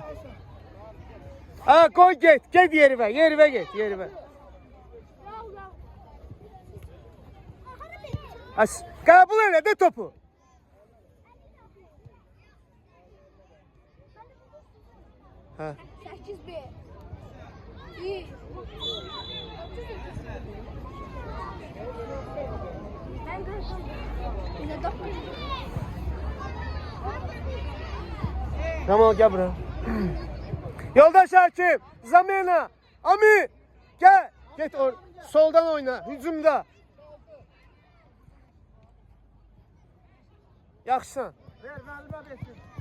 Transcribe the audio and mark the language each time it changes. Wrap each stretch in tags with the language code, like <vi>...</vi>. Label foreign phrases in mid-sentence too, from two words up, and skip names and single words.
<az>Ha, qoy get yerivə get. Qəbul elə də topu. Hə. 8-1.</az> <tr>İyi. Ben gördüm. Yine 9. Tamam,</tr> <az>gəl bura. Yoldaş Hakim. Zamena. Ami. Gel. Get soldan oyna. Hücumda. Yaxşısan. Ver Qalibə versin.</az>